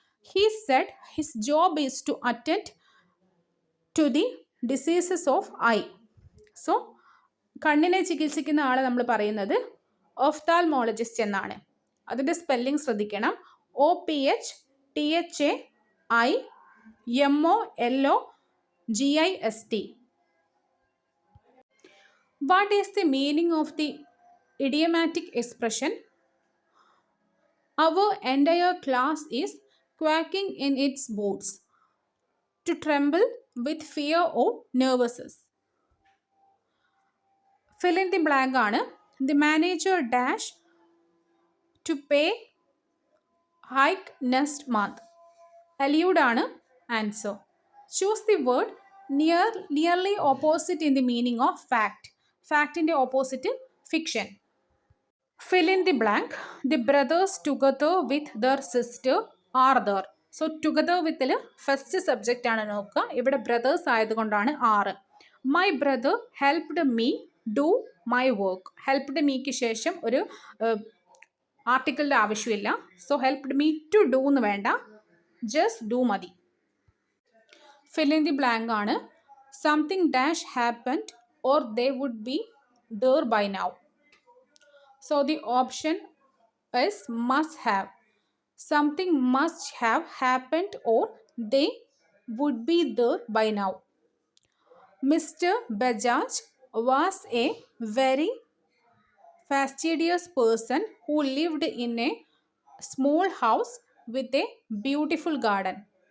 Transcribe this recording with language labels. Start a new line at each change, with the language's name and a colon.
English: He said his job is to attend to the diseases of eye.
Malayalam: So കണ്ണിനെ ചികിത്സിക്കുന്ന ആളെ നമ്മൾ പറയുന്നത് ഓഫ്താൽമോളജിസ്റ്റ് എന്നാണ്. അതിൻ്റെ സ്പെല്ലിംഗ് ശ്രദ്ധിക്കണം. OPHTHAIMOLOGIST.
English: What is the meaning of the idiomatic expression? Our entire class is quaking in its boots. To tremble with fear or nervousness. Fill in the blank
Malayalam: ആണ്.
English: The manager dash to pay hike next month.
Malayalam: Allude ആണ് answer.
English: Choose the word nearly opposite in the meaning of fact.
Malayalam: ഫാക്റ്റിൻ്റെ opposite fiction.
English: Fill in the blank. The brothers together with their sister are there.
Malayalam: So together വിത്തിൽ first subject ആണ് നോക്കുക. ഇവിടെ brothers ആയതുകൊണ്ടാണ് ആറ്.
English: My brother helped me do my work.
Malayalam: Helped meek ശേഷം ഒരു ആർട്ടിക്കിളിൻ്റെ ആവശ്യമില്ല. So
English: helped me to do
Malayalam: എന്ന് വേണ്ട, ജസ്റ്റ് ഡു മതി.
English: fill in the blank
Malayalam: ആണ്.
English: Something dash happened or they would be there by now. So the option is must have. Something must have happened or they would be there by now. Mr. Bajaj was a very fastidious person who lived in a small house with a beautiful garden.